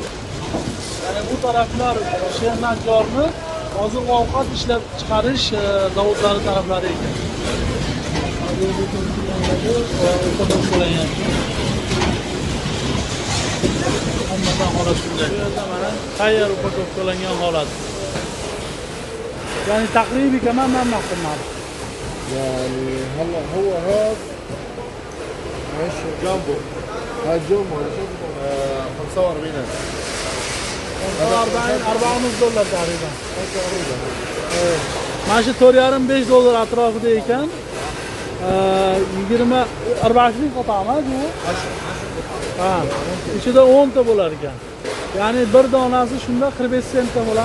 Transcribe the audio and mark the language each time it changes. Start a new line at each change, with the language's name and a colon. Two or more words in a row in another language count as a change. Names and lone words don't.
Uzbek: Yani bu taraflar Shayx Najjorni oziq-ovqat ishlab chiqarish zavodlari taraflari ekan. Hammadan holat shunday. Bu yerda mana tayyor upakovkalangan holat. Yani taqriban
Arabic: كمان ما نقدر يعني هلا هو هذا ماشي جامبو هذا جامبو 45,000
Uzbek: $40 taqriban. Evet. Mana shu $4,5 atrofida ekan. 20 40lik qotami bu. Ha, ichida 10 ta bo'lar ekan. Ya'ni bir donasi shunda 45 sentdan bo'ladi.